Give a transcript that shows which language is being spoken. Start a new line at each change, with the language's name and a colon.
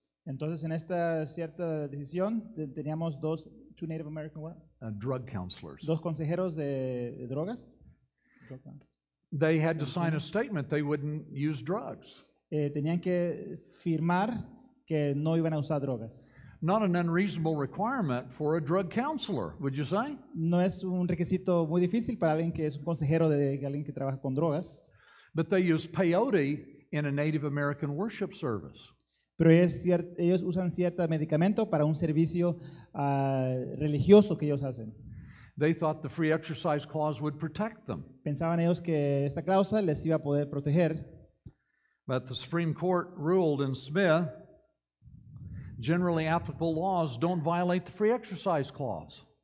Spanish: Entonces, en esta cierta decisión, teníamos
English: two Native American what? Drug counselors.
Spanish: Dos consejeros de drogas.
English: They had to sign a statement they wouldn't use drugs.
Spanish: Tenían que firmar que no iban a usar drogas.
English: Not an unreasonable requirement for a drug counselor, would you say?
Spanish: No es un requisito muy difícil para alguien que es un consejero de alguien que trabaja con drogas.
English: But they use peyote in a Native American worship service.
Spanish: Pero ellos usan cierto medicamento para un servicio religioso que ellos hacen.
English: They thought the free exercise clause would protect them.
Spanish: Pensaban ellos que esta cláusula les iba a poder proteger.
English: But the Supreme Court ruled in Smith, generally applicable laws don't violate the free exercise clause.